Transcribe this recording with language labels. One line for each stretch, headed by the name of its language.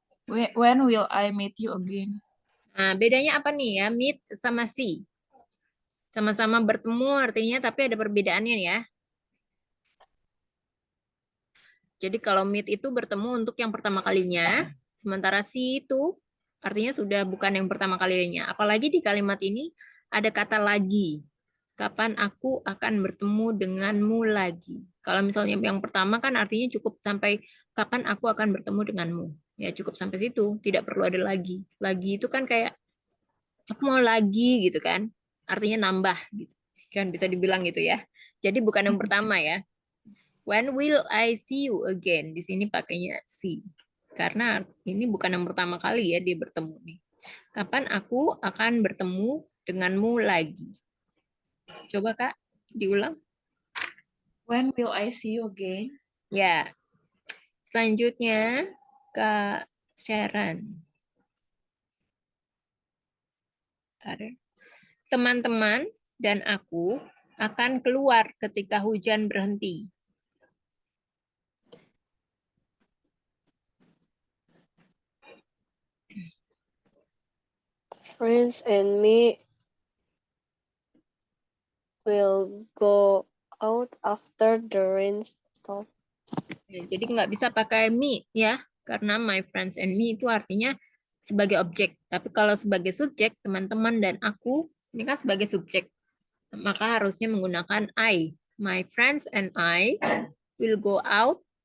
English: when will I meet you again?
Indonesian: Nah, bedanya apa nih ya, meet sama see? Sama-sama bertemu artinya, tapi ada perbedaannya ya. Jadi kalau meet itu bertemu untuk yang pertama kalinya, sementara see itu artinya sudah bukan yang pertama kalinya. Apalagi di kalimat ini ada kata lagi. Kapan aku akan bertemu denganmu lagi. Kalau misalnya yang pertama kan artinya cukup sampai kapan aku akan bertemu denganmu. Ya cukup sampai situ, tidak perlu ada lagi. Lagi itu kan kayak aku mau lagi gitu kan. Artinya nambah gitu. Kan bisa dibilang gitu ya. Jadi bukan yang pertama ya.
English: When will I see you again?
Indonesian: Di sini pakainya see. Karena ini bukan yang pertama kali ya dia bertemu nih. Kapan aku akan bertemu denganmu lagi? Coba Kak, diulang.
English: When will I see you again?
Indonesian: Ya. Selanjutnya Kak Sharon. Teman-teman dan aku akan keluar ketika hujan berhenti.
English: Friends and me will go out after the rain stop.
Indonesian: Ya, jadi nggak bisa pakai me ya, karena
English: my friends and me
Indonesian: itu artinya sebagai objek. Tapi kalau sebagai subjek, teman-teman dan aku, ini kan sebagai subjek. Maka harusnya menggunakan I.
English: My friends and I will go out